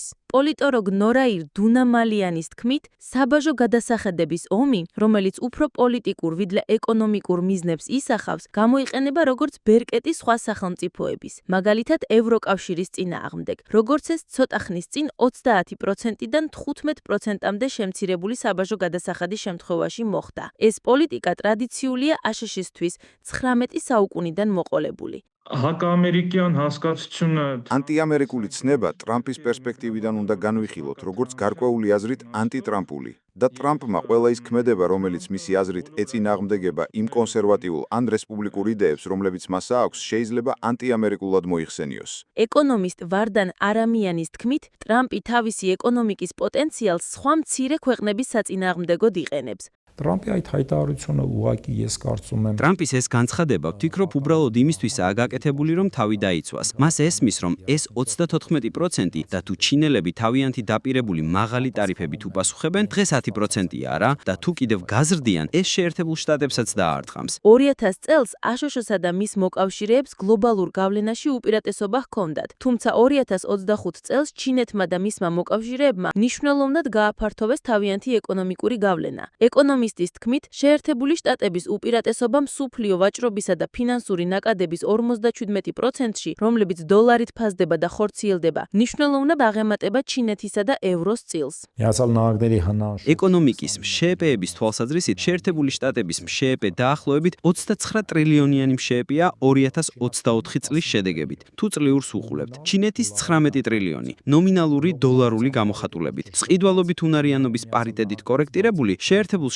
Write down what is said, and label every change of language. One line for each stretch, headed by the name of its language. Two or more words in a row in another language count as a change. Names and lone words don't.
Georgian: პოლიტოლოგ ნორაირ დუნამალიანის თქმით, საბაჟო გადასახადების ომი, რომელიც უფრო პოლიტიკურ ვიდრე ეკონომიკურ მიზნებს ისახავს, გამოიყენება როგორც ბერკეტი სხვა სახელმწიფოების, მაგალითად ევროკავშირის წინააღმდეგ, როგორც ეს ცოტა ხნის წინ 30%-დან 15%-მდე შემცირებული საბაჟო გადასახადის შემთხვევაში მოხდა. ეს პოლიტიკა ტრადიციულია აშშ-ისთვის 19 საუკუნიდან მოყოლებული.
Armenian: Հակաամերիկյան հասկացությունը
Georgian: ანტიამერიკული ცნება ტრამპის პერსპექტივიდან უნდა განვიხილოთ, როგორც გარკვეული აზრით ანტიტრამპული. და ტრამპმა ყველა ის ქმედება, რომელიც მისი აზრით ეწინააღმდეგება იმ კონსერვატიულ ან რესპუბლიკურ იდეებს, რომლებიც მას აქვს, შეიძლება ანტიამერიკულად მოიხსენიოს. ეკონომისტ ვარდან არამიანის თქმით, ტრამპი თავისი ეკონომიკის პოტენციალს სხვა მცირე ქვეყნების საწინააღმდეგოდ იყენებს.
Armenian: ტრამპი այդ հայտարարությունը ուղղակի ես կարծում եմ
Georgian: ტრამპის ეს განცხადება ვთქვიქრობ უბრალოდ იმისთვისაა გაკეთებული, რომ თავი დაიცვას. მას ესმის, რომ ეს 34% და თუ ჩინელები თავიანთი დაპირებული მაღალი ტარიფებით უპასუხებენ, დღეს 10%-ია რა და თუ კიდევ გაზრდიან, ეს შეერთებულ შტატებსაც დაარტყამს. 2000 წელს აშშ-სა და მის მოკავშირეებს გლობალურ გავლენაში უპირატესობა ჰქონდათ, თუმცა 2025 წელს ჩინეთმა და მისმა მოკავშირეებმა მნიშვნელოვნად გააფართოვეს თავიანთი ეკონომიკური გავლენა. ეკონომისტის თქმით, შეერთებული შტატების უპირატესობა მსოფლიო ვაჭრობისა და ფინანსური ნაკადების 57%-ში, რომლებიც დოლარით ფასდება და ხორციელდება, მნიშვნელოვნად აღემატება ჩინეთისა და ევროს წილს.
Armenian: Միացյալ Նահանգների հնարավոր
Georgian: ეკონომიკის მშეეპების თვალსაზრისით შეერთებული შტატების მშეეპე დაახლოებით 29 ტრილიონიანი მშეეპია 2024 წლის შედეგებით. თუ წლიურს უყურებთ, ჩინეთის 19 ტრილიონი, ნომინალური დოლარული გამოხატულებით. წყიდვალობით უნარიანობის პარიტეტით კორექტირებული, შეერთებულ შტატებში